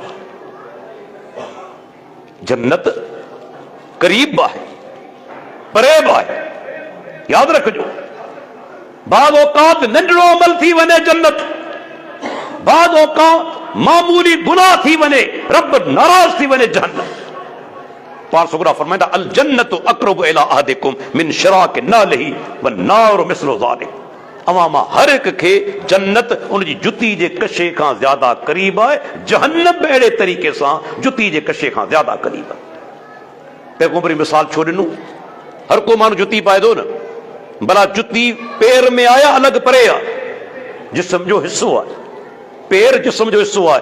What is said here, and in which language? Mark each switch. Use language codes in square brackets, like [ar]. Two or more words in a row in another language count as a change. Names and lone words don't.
[sd] जन्नत करीब आहे, परेब आहे, यादि रखिजो। बाद औकात नंढड़ो अमल थी वञे जन्नत, बाद औकात मामूली गुनाह थी वञे, रब नाराज़ थी वञे जहन्नम। पाण सुगरा फरमाईंदा [ar] الجنة أقرب إلى أحدكم من شراك نعله والنار مثل ذلك. [sd] अवां मां हर हिक खे जन्नत उन जी जुती जे कशे खां ज़्यादा क़रीब आहे, जहन्नम बि अहिड़े तरीक़े सां जुती जे कशे खां ज़्यादा क़रीब आहे। पैगंबरी मिसाल छो ॾिनो? हर को माण्हू जुती पाए थो न, भला जुती पेर में आया अलॻि परे आहे, जिस्म जो हिस्सो आहे, पेर जिस्म जो हिस्सो आहे।